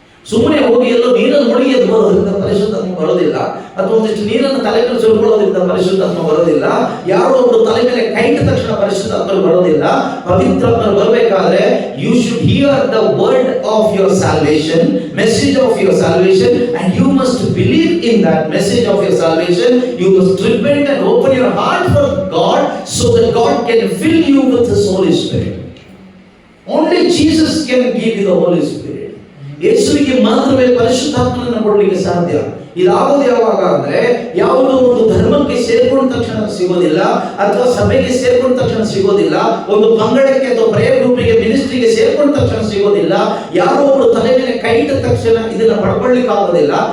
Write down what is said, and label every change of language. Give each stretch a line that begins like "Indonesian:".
Kannada: ಸುಮ್ಮನೆ ಹೋಗಿ ಎಲ್ಲೋ ನೀರನ್ನು ಮುಳುಗಿ ಎದ್ದು ಬರೋದ್ರಿಂದ ಪರಿಶುದ್ಧಾತ್ಮ ಬರೋದಿಲ್ಲ, ಅಥವಾ ಒಂದಿಷ್ಟು ನೀರನ್ನು ತಲೆ ಮೇಲೆ ಸುಳ್ಕೊಳ್ಳೋದ್ರಿಂದ ಪರಿಶುದ್ಧಾತ್ಮ ಬರೋದಿಲ್ಲ. ಯಾರೋ ಒಬ್ರು ತಲೆ ಮೇಲೆ ಕೈ ಇಟ್ಟ ತಕ್ಷಣ ಪರಿಶುದ್ಧಾತ್ಮ ಬರೋದಿಲ್ಲ. ಪವಿತ್ರಾತ್ಮ ಬರಬೇಕಾದ್ರೆ
English: You should hear the word of your salvation, message of your salvation, and you must believe in that message of your salvation. You must repent and open your heart for God so that God can fill you with His Holy Spirit. Only Jesus can give you the Holy Spirit.
Kannada: ಯೇಸುವಿಗೆ ಮಾತ್ರವೇ ಪರಿಶುದ್ಧಾತ್ಮನನ್ನು ಕೊಡಲಿಕ್ಕೆ ಸಾಧ್ಯ. ಇದಾಗೋದು ಯಾವಾಗ ಅಂದ್ರೆ, ಯಾವುದೋ ಒಂದು ಧರ್ಮಕ್ಕೆ ಸೇರ್ಕೊಂಡ ತಕ್ಷಣ ಸಿಗೋದಿಲ್ಲ, ಅಥವಾ ಸಭೆಗೆ ಸೇರ್ಕೊಂಡ ತಕ್ಷಣ ಸಿಗೋದಿಲ್ಲ, ಒಂದು ಪಂಗಡಕ್ಕೆ ಅಥವಾ ಪ್ರೇಯರ್ ಗ್ರೂಪಿಗೆ ಮಿನಿಸ್ಟ್ರಿಗೆ ಸೇರ್ಕೊಂಡ ತಕ್ಷಣ ಸಿಗೋದಿಲ್ಲ, ಯಾರೋ ಒಬ್ರು ತಲೆ ಮೇಲೆ ಕೈ ಇಟ್ಟ ತಕ್ಷಣ ಇದನ್ನ ಪಡ್ಕೊಳ್ಳಿಕ್ಕೆ ಆಗೋದಿಲ್ಲ.